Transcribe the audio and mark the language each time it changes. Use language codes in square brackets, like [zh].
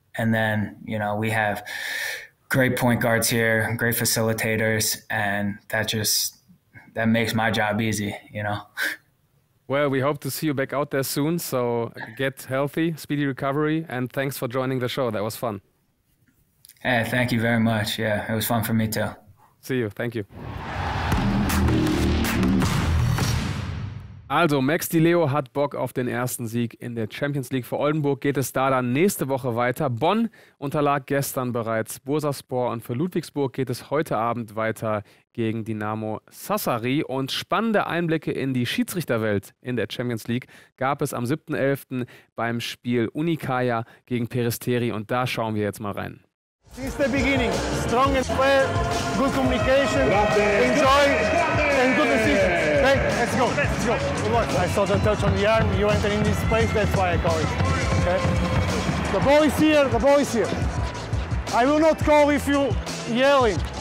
[en] And then, you know, we have great point guards here, great facilitators, and that makes my job easy, you know. Well, we hope to see you back out there soon. So get healthy, speedy recovery, and thanks for joining the show. That was fun. Hey, thank you very much. Yeah, it was fun for me too. See you. Thank you. [de] Also, Max Di Leo hat Bock auf den ersten Sieg in der Champions League. Für Oldenburg geht es da dann nächste Woche weiter. Bonn unterlag gestern bereits Bursaspor und für Ludwigsburg geht es heute Abend weiter gegen Dinamo Sassari. Und spannende Einblicke in die Schiedsrichterwelt in der Champions League gab es am 7.11. beim Spiel Unicaja gegen Peristeri und da schauen wir jetzt mal rein. [en] Since the beginning, strong and fair, good communication, enjoy, and good decisions. Okay, let's go. Let's go. Good luck. I saw the touch on the arm. You enter in this space. That's why I call it. Okay. The ball is here, the ball is here. I will not call if you yelling.